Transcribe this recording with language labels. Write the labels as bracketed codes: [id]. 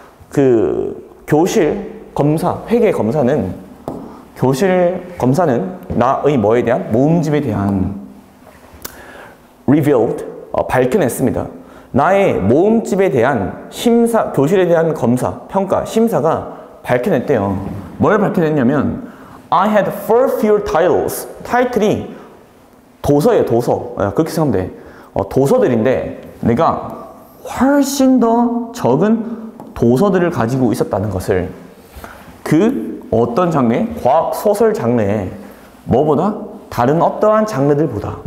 [ko] 그 교실 검사, 회계 검사는, 교실 검사는 나의 뭐에 대한 모음집에 대한 revealed, 밝혀냈습니다. 나의 모음집에 대한 심사, 교실에 대한 검사, 평가, 심사가 밝혀냈대요. [en] 뭘 밝혀냈냐면 I had far fewer titles. [ko] 타이틀이 도서예요, 도서. 그렇게 생각하면 돼. 도서들인데 내가 훨씬 더 적은 도서들을 가지고 있었다는 것을, 그 어떤 장르, 과학 소설 장르에 뭐보다 다른 어떠한 장르들보다.